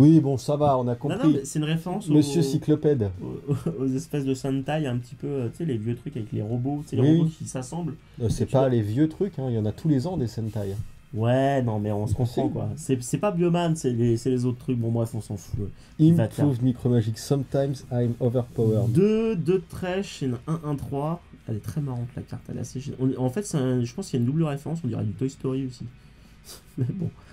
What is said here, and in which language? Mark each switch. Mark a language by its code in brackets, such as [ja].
[fr] Oui, bon, ça va, on a compris. Non, mais c'est une référence Monsieur Cyclopède. aux espèces de Sentai, un petit peu, tu sais, les vieux trucs avec les robots, tu sais, les Oui. robots qui s'assemblent. C'est pas les vieux trucs, hein. Il y en a tous les ans des Sentai. Ouais, non, mais on se comprend, quoi. C'est pas Bioman, c'est les autres trucs. Bon, bref, on s'en fout. [en] Improved Micromagic, sometimes I'm overpowered. [fr] 2 trash et une 1-1-3. Elle est très marrante, la carte, elle est assez géniale. En fait, je pense qu'il y a une double référence, on dirait du Toy Story aussi. Mais bon.